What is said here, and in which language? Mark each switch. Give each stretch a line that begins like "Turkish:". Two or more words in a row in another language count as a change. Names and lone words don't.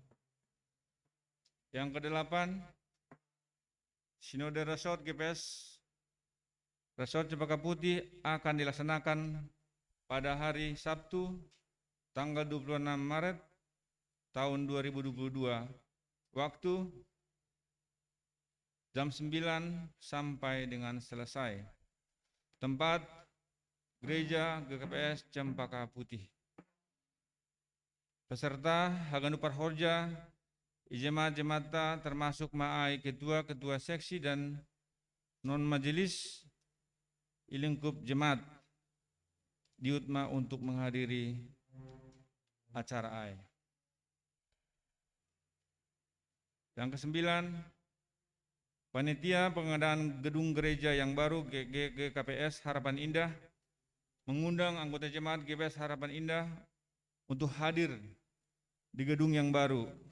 Indonesian: Yang kedelapan, Sinode Resort GPS Resort Cempaka Putih akan dilaksanakan pada hari Sabtu tanggal 26 Maret tahun 2022, waktu jam 9 sampai dengan selesai, tempat Gereja GKPS Cempaka Putih. Peserta
Batak Simalungun: Haganu Parhorja,
Indonesian: jemaat-jemaat termasuk Ma'ai ketua-ketua seksi dan non-majelis ilingkup jemaat diutma untuk menghadiri acara AI. Yang kesembilan, panitia pengadaan gedung gereja yang baru GKPS Harapan Indah mengundang anggota jemaat GKPS Harapan Indah untuk hadir di gedung yang baru